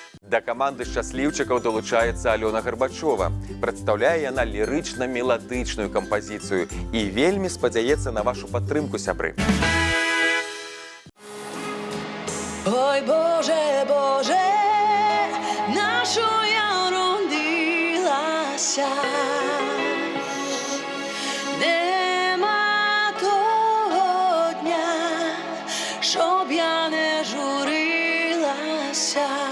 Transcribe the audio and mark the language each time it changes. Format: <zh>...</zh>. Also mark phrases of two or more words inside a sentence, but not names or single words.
<be>Да каманды шчасліўчыкаў долучаецца Алёна Гарбачова. Прадстаўляе яна лірычна-меладычную кампазіцыю і вельмі спадзяецца на вашу падтрымку, сябры.</be> <uk>Ой, Боже, Боже, на що я родилася? Нема того дня, щоб я не журилася.</uk>